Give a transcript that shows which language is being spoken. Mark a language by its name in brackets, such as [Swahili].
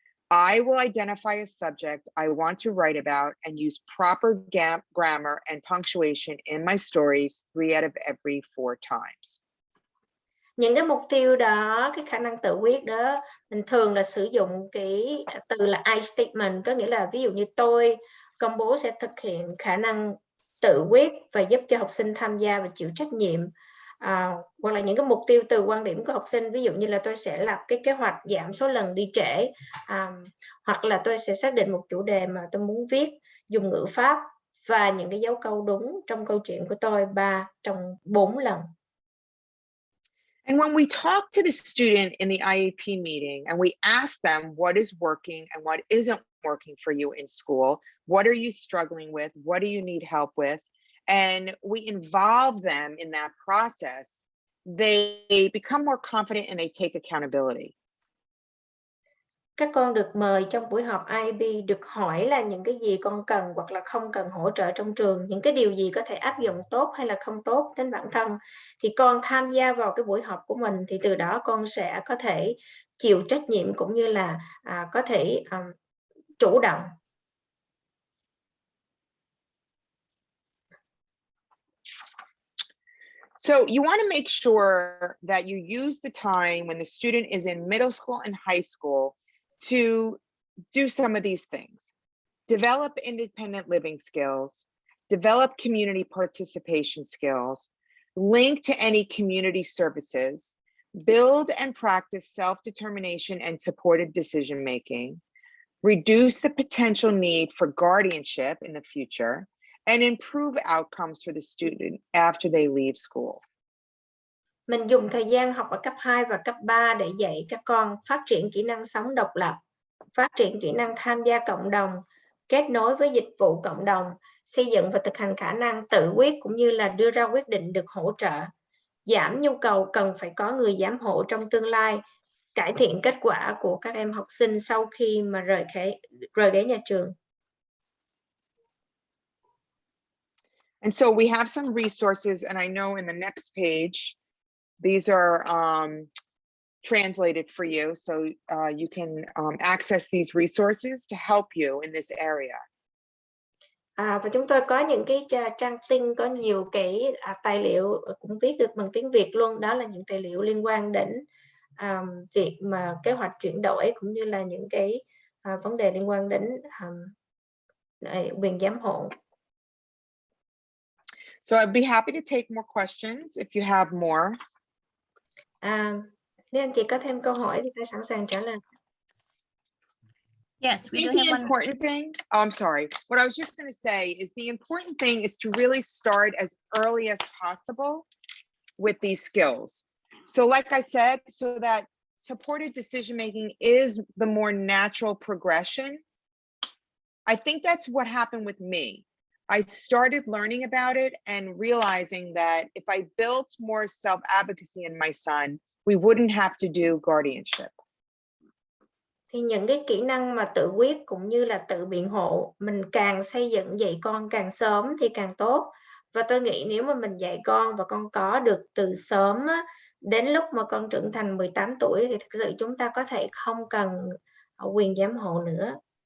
[English] I will identify a subject I want to write about and use proper grammar and punctuation in my stories 3 out of every 4 times. [Vietnamese] Những cái mục tiêu đó, cái khả năng tự quyết đó, mình thường là sử dụng cái từ là [English] I statement, [Vietnamese] có nghĩa là ví dụ như tôi công bố sẽ thực hiện khả năng tự quyết và giúp cho học sinh tham gia và chịu trách nhiệm. Hoặc là những cái mục tiêu từ quan điểm của học sinh, ví dụ như là tôi sẽ lập cái kế hoạch giảm số lần đi trễ, hoặc là tôi sẽ xác định một chủ đề mà tôi muốn viết, dùng ngữ pháp và những cái dấu câu đúng trong câu chuyện của tôi 3 trong 4 lần. [English] And when we talk to the student in the IEP meeting and we ask them what is working and what isn't working for you in school, what are you struggling with, what do you need help with, and we involve them in that process, they become more confident and they take accountability. [Vietnamese] Các con được mời trong buổi họp IEP được hỏi là những cái gì con cần hoặc là không cần hỗ trợ trong trường, những cái điều gì có thể áp dụng tốt hay là không tốt đến bản thân. Thì con tham gia vào cái buổi họp của mình, thì từ đó con sẽ có thể chịu trách nhiệm cũng như là có thể chủ động. [English] So you want to make sure that you use the time when the student is in middle school and high school to do some of these things. Develop independent living skills, develop community participation skills, link to any community services, build and practice self-determination and supported decision making, reduce the potential need for guardianship in the future, and improve outcomes for the student after they leave school. [Vietnamese] Mình dùng thời gian học ở cấp 2 và cấp 3 để dạy các con phát triển kỹ năng sống độc lập, phát triển kỹ năng tham gia cộng đồng, kết nối với dịch vụ cộng đồng, xây dựng và thực hành khả năng tự quyết cũng như là đưa ra quyết định được hỗ trợ, giảm nhu cầu cần phải có người giám hộ trong tương lai, cải thiện kết quả của các em học sinh sau khi mà rời ghế nhà trường. [English] And so we have some resources, and I know in the next page, these are translated for you, so you can access these resources to help you in this area. [Vietnamese] Và chúng tôi có những cái trang tin có nhiều cái tài liệu cũng viết được bằng tiếng Việt luôn, đó là những tài liệu liên quan đến việc mà kế hoạch chuyển đổi cũng như là những cái vấn đề liên quan đến quyền giám hộ. [English] So I'd be happy to take more questions if you have more. [Vietnamese] Nếu anh chị có thêm câu hỏi thì tôi sẵn sàng trả lời. [English] Yes, we do The have one. important thing, oh, I'm sorry. What I was just going to say is the important thing is to really start as early as possible with these skills. So like I said, so that supported decision making is the more natural progression. I think that's what happened with me. I started learning about it and realizing that if I built more self-advocacy in my son, we wouldn't have to do guardianship. [Vietnamese] Thì những cái kỹ năng mà tự quyết cũng như là tự biện hộ, mình càng xây dựng dạy con càng sớm thì càng tốt. Và tôi nghĩ nếu mà mình dạy con và con có được từ sớm á, đến lúc mà con trưởng thành 18 tuổi thì thực sự chúng ta có thể không cần quyền giám hộ nữa.